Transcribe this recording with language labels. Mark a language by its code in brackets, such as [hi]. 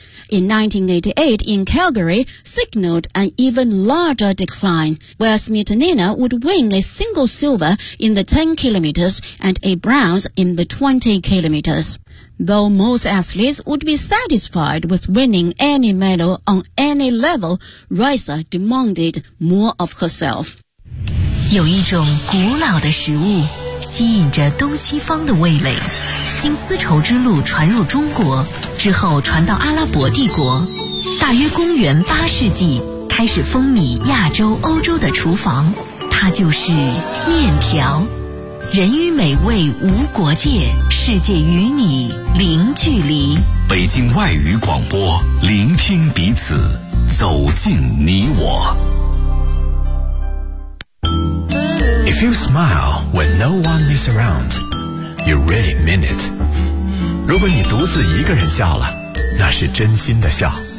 [en] In 1988 in Calgary, signaled an even larger decline, where Smetanina would win a single silver in the 10 kilometers and a bronze in the 20 kilometers. Though most athletes would be satisfied with winning any medal on any level, Raisa demanded more of herself. [zh] 有一种古老的食物吸引着东西方的味蕾，经丝绸之路传入中国，之后传到阿拉伯帝国。大约公元八世纪开始风靡亚洲、欧洲的厨房，它就是面条。人与美味无国界，世界与你零距离。北京外语广播，聆听彼此，走进你我。 [en] If you smile when no one is around, you really mean it. [zh] 如果你独自一个人笑了，那是真心的笑。